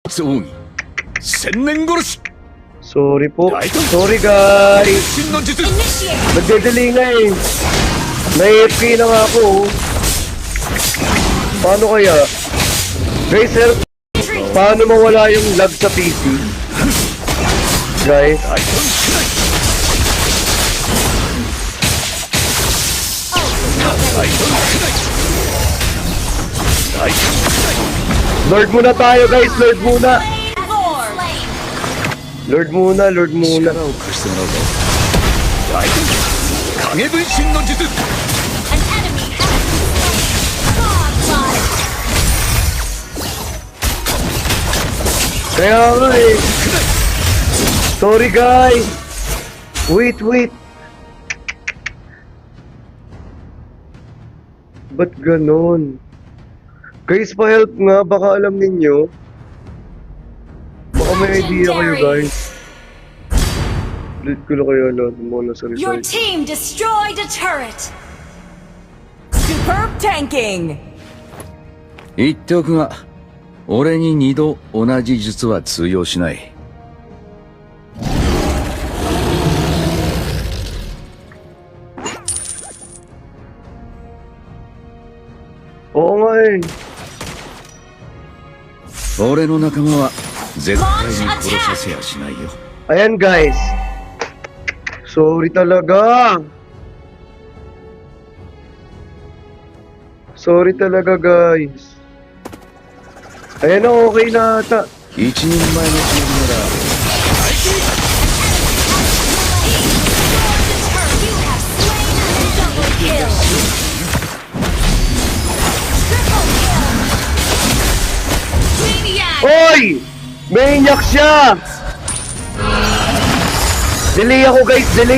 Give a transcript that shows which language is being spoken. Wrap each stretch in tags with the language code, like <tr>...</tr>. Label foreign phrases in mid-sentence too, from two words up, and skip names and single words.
<ja>奥義千年殺し</ja> <en>Sorry po. Sorry guys.</en> <ja>真の術</ja> <tl>Nagdedeli nga eh. Na-AFK na nga ako. Oh. Paano kaya? Guys, sir, paano mawala yung lag sa PC? Guys, Lord muna tayo guys, Lord muna. Lord muna, Lord muna.</tl> <ja>力を貸してもらうぞ大天影分身の術</ja> <tl>Kaya nga eh.</tl> <en>Sorry guys. Wait.</en> <tl>Ba't ganon? Guys, pa-help nga. Baka alam ninyo. Baka may idea kayo guys. Ulit ko na kayo lahat muna sa</tl> <en>Your result. team destroyed a turret. Superb tanking.</en> <ja>言っておくが俺に二度同じ術は通用しない</ja> <tl>Oo nga eh.</tl> <ja>俺の仲間は絶対に殺させやしないよ</ja> <tl>Ayan guys. Sorry talaga. Sorry talaga guys. Ayan na, okay na ata.</tl> <ja>一人前のチームなら</ja> <tl>Hoy! May inyak siya! Delay ako guys, delay.</tl>